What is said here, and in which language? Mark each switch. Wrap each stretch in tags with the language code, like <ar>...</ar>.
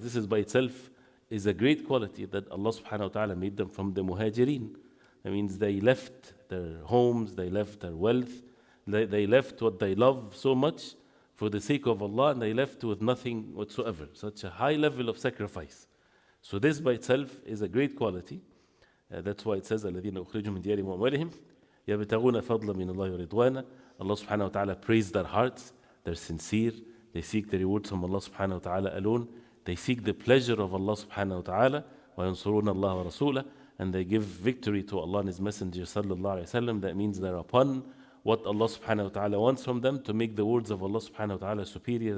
<en>This is by itself is a great quality that Allah subhanahu wa ta'ala made them from the Muhajirin. That means they left their homes, they left their wealth, they left what they love so much for the sake of Allah, and they left with nothing whatsoever. Such a high level of sacrifice. So this by itself is a great quality. That's why it says,</en> <ar>الَّذِينَ أُخْرِجُوا مِنْ دِيَارِهِمْ وَأَمْوَالِهِمْ يَبْتَغُونَ فَضْلًا مِنَ اللَّهِ وَرِضْوَانًا.</ar> <en>Allah subhanahu wa ta'ala praised their hearts. They're sincere. They seek the rewards from Allah subhanahu wa ta'ala alone. They seek the pleasure of Allah subhanahu wa ta'ala.</en> <ar>وَيَنْصُرُونَ اللَّهَ وَرَسُولَهُ.</ar> <en>And they give victory to Allah and His Messenger sallallahu alayhi wasallam. That means they're upon what Allah subhanahu wa ta'ala wants from them to make the words of Allah subhanahu wa ta'ala superior.</en>